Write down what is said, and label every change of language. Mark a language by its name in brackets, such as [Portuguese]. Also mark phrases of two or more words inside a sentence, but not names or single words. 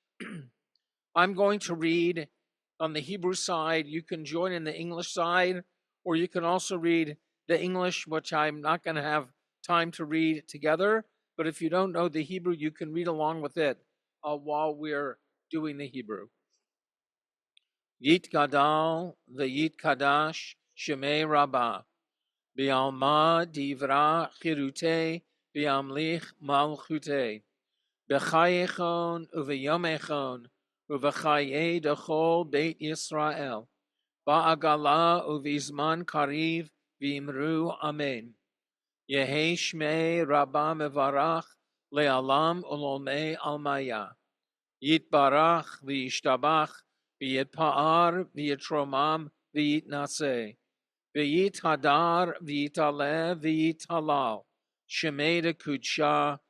[English] I'm going to read on the Hebrew side. You can join in the English side, or you can also read the English, which I'm not going to have time to read together. But if you don't know the Hebrew, you can read along with it while we're doing the Hebrew. [Aramaic] Yit Gadal v'yit Kadash Shemei Rabbah B'alma divra chirute B'amlich malchute B'chayechon uv'yomechon uv'chaye dechol Beit Yisrael Ba'agala uv'izman kariv v'imru Amen. Yehi Shmei Rabbah mevarach le'alam ulolmei almaya Yitbarach v'yishtabach v'yitpa'ar v'yitromam v'yitnaseh v'yithadar v'yitalev v'yithalal Shemei kudsha